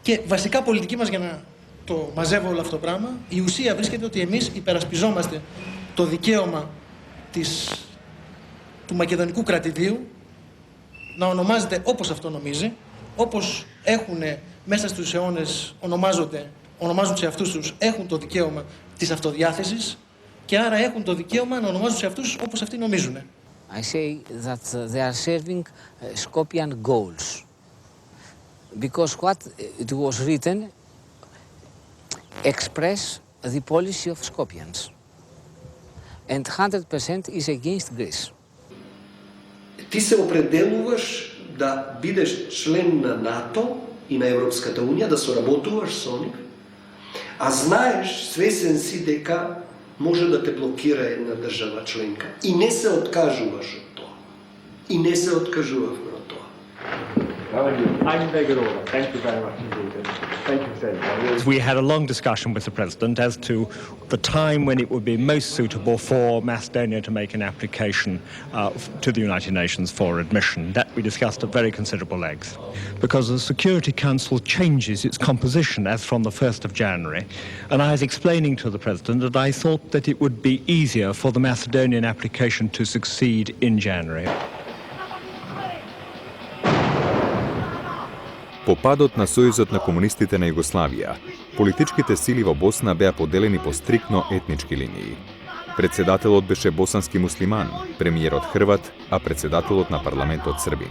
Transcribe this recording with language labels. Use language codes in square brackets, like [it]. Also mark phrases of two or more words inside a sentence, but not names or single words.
[el] Και βασικά πολιτική μας, για να το μαζεύω όλο αυτό το πράγμα, η ουσία βρίσκεται ότι εμείς υπερασπιζόμαστε το δικαίωμα του μακεδονικού κρατηδίου να ονομάζεται όπως αυτό νομίζει, όπως έχουν μέσα στους αιώνες ονομάζουν σε αυτούς τους, έχουν το δικαίωμα της αυτοδιάθεσης και άρα έχουν το δικαίωμα να ονομάζουν σε αυτούς όπως αυτοί νομίζουν. [en] I say that they are serving Skopjean goals because what it was written express the policy of Skopjeans and 100% is against Greece. [mk] Ти се определуваш да бидеш член на НАТО и на Европската унија, да соработуваш со нив, а знаеш, свесен си дека може да те блокира една држава членка и не се откажуваш од тоа. И не се откажувавме од тоа. [en] Thank you very much indeed. Thank you very much. We had a long discussion with the President as to the time when it would be most suitable for Macedonia to make an application to the United Nations for admission. That we discussed at very considerable length. Because the Security Council changes its composition as from the 1st of January, and I was explaining to the President that I thought that it would be easier for the Macedonian application to succeed in January. [mk] По падот на Сојузот на комунистите на Југославија, политичките сили во Босна беа поделени по стрикно етнички линии. Председателот беше босански муслиман, премиерот Хрват, а председателот на парламентот Србин.